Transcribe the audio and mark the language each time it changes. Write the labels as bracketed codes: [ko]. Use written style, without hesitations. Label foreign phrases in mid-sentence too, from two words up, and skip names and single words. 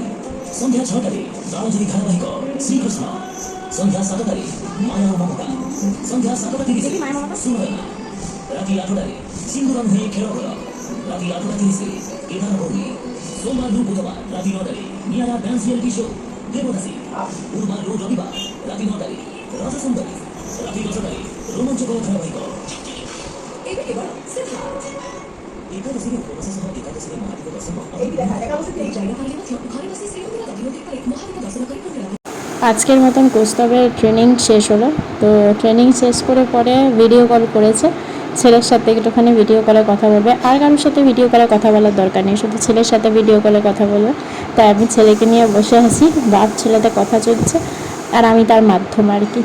[or] ସନ୍ଧ୍ୟା 6ଟାରେ ରାମଜୀ ଧାରାବାହିକ ଶ୍ରୀକୃଷ୍ଣ, ସନ୍ଧ୍ୟା 7ଟାରେ ମାୟା ଓ ମମତା, ସନ୍ଧ୍ୟା 7:30ରେ ସୁନୟନା, ରାତି 8ଟାରେ ସିନ୍ଦୁର ନୁହେଁ ଖେଳ ଘର, ରାତି 8:30ରେ କେଦାର ଗୌରୀ, ସୋମବାରରୁ ବୁଧବାର ରାତି 9ଟାରେ ନିଆରା [en] dance reality show [or] ଦେବଦାସୀ, ଗୁରୁବାରରୁ ରବିବାର ରାତି 9ଟାରେ ରଜ ସୁନ୍ଦରୀ, ରାତି 10ଟାରେ ରୋମାଞ୍ଚକ ଧାରାବାହିକ ଏବେ କେବଳ ସିଦ୍ଧାର୍ଥ। ଏକାଦଶୀରେ ଉପବାସ ସହ ଏକାଦଶୀରେ ମହାଦୀପ ଦର୍ଶନ ଘରେ ବସି ଶ୍ରୀମନ୍ଦିର ଦଧିନଦୀ ପରେ ମହାଦୀପ ଦର୍ଶନ କରି ପୁଣ୍ୟ ଲାଭ। [bn] আজকের মতন কৌস্তবের ট্রেনিং শেষ হলো। তো ট্রেনিং শেষ করে পরে [en] video call [bn] করেছে, ছেলের সাথে একটুখানি [en] video callে [bn] কথা বলবে। আর কারোর সাথে [en] video callে [bn] কথা বলার দরকার নেই, শুধু ছেলের সাথে [en] video callে [bn] কথা বলবে। তাই আমি ছেলেকে নিয়ে বসে আছি, বাপ ছেলেতে কথা চলছে, আর আমি তার মাধ্যম আর কি।